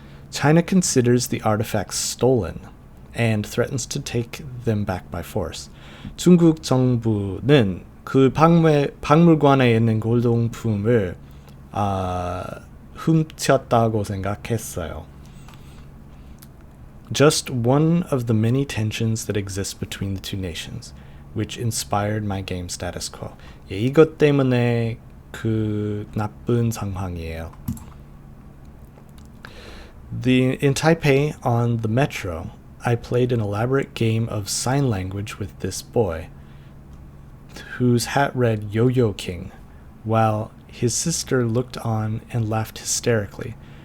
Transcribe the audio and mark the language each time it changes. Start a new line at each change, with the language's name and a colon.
English: China considers the artifacts stolen and threatens to take them back by force.
Korean: 중국 정부는 그 박물관에 있는 골동품을 훔쳤다고 생각했어요.
English: Just one of the many tensions that exist between the two nations, which inspired my game status quo.
Korean: 예, 이것 때문에 그 나쁜 상황이에요.
English: In Taipei, on the metro, I played an elaborate game of sign language with this boy, whose hat read Yo-Yo King, while his sister looked on and laughed hysterically.